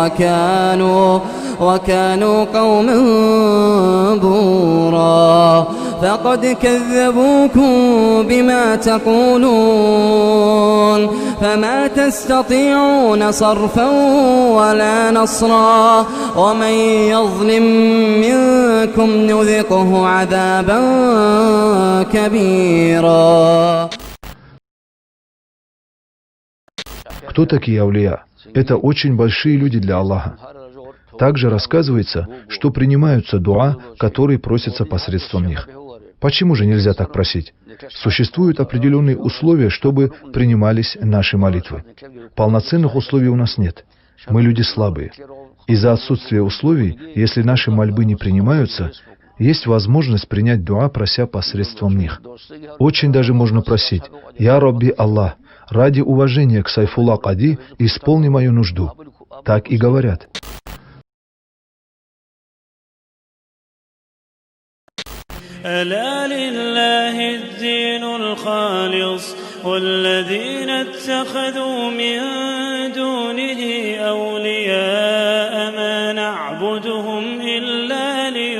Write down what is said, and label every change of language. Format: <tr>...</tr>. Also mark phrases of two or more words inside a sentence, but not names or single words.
<ar>وكانوا قوما بورا فقد كذبوكم بما تقولون فما تستطيعون صرفا ولا نصرا ومن يظلم منكم نذقه عذابا كبيرا.</ar> <ru>Кто такие аулия? Это очень большие люди для Аллаха. Также рассказывается, что принимаются дуа, которые просятся посредством них. Почему же нельзя так просить? Существуют определенные условия, чтобы принимались наши молитвы. Полноценных условий у нас нет. Мы люди слабые. Из-за отсутствия условий, если наши мольбы не принимаются, есть возможность принять дуа, прося посредством них. Очень даже можно просить:</ru> <ar>«يا ربي الله,</ar> <ru>ради уважения к Сайфулла Кади исполни мою нужду». Так и говорят.</ru> <ar>ألا لله الدين الخالص والذين اتخذوا من دونه أولياء ما نعبدهم إلا</ar>